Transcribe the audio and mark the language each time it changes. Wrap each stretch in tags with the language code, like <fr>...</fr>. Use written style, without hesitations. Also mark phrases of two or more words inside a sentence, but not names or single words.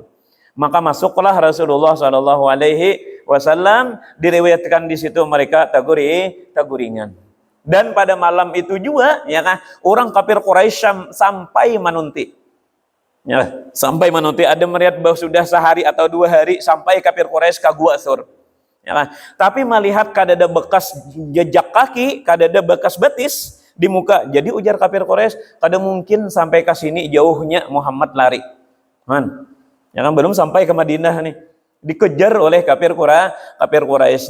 <id>Maka masuklah Rasulullah</id> <ar>صلى الله عليه وسلم,</ar> <id>diriwayatkan di situ mereka taguringan. Dan pada malam itu juga, ya kan, orang kafir Quraisy sampai menunti. Ya, sampai menanti ada melihat bahwa sudah sehari atau 2 hari sampai kafir Quraisy ke Gua Sur. Ya kan? Tapi melihat kadada bekas jejak kaki, kadada bekas betis di muka. Jadi ujar kafir Quraisy, kada mungkin sampai ke sini jauhnya Muhammad lari. Man. Ya kan, belum sampai ke Madinah nih. Dikejar oleh kafir Quraisy.</id>